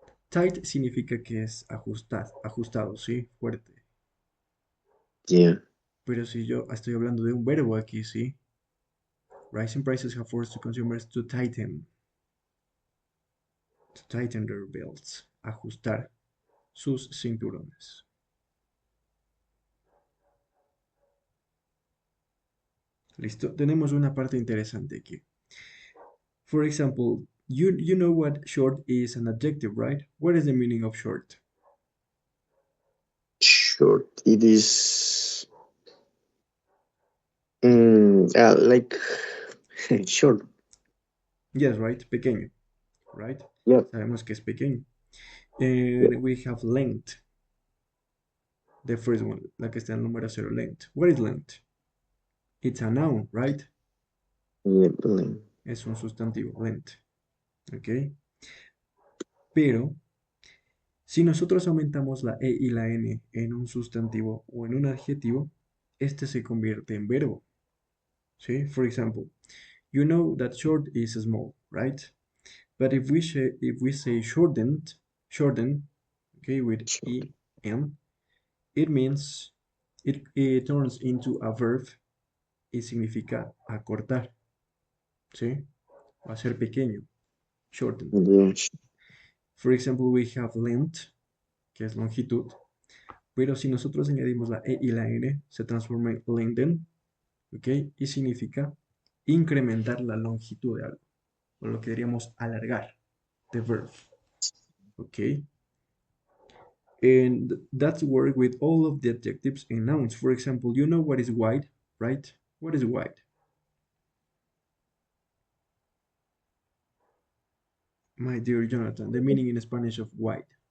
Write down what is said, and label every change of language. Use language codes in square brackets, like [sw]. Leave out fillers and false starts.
[es] Tight significa que es ajustado, ¿sí? Fuerte. [en] Yeah. [es] Pero si yo estoy hablando de un verbo aquí, ¿sí? [en] Rising prices have forced the consumers to tighten their belts, [es] ajustar sus cinturones. Listo, tenemos una parte interesante aquí. [en] For example, you know what short is an adjective, right? What is the meaning of short? Short. It is like short. Yes, right? Pequeño, right? Yeah. [es] Sabemos que es pequeño. [en] Yeah. And we have length. The first one, [es] la que está en el número cero, [en] length. What is length? It's a noun, right? Yeah. [es] Es un sustantivo, length. ¿Ok? Pero si nosotros aumentamos la e y la n en un sustantivo o en un adjetivo, este se convierte en verbo. ¿Sí? [en] For example, you know that short is small, right? But if we say shorten, okay, with Short. en, it means it turns into a verb [es] y significa acortar, ¿sí? O hacer pequeño, shorten. [en] Yeah. For example, we have length, [es] que es longitud, pero si nosotros añadimos la e y la n, se transforma en lengthen, ¿ok? Y significa incrementar la longitud de algo, o lo que diríamos alargar, [en] the verb, [es] ¿ok? [en] And that's work with all of the adjectives and nouns. For example, you know what is wide, right? What is wide? My dear Jonathan, the meaning in Spanish of wide.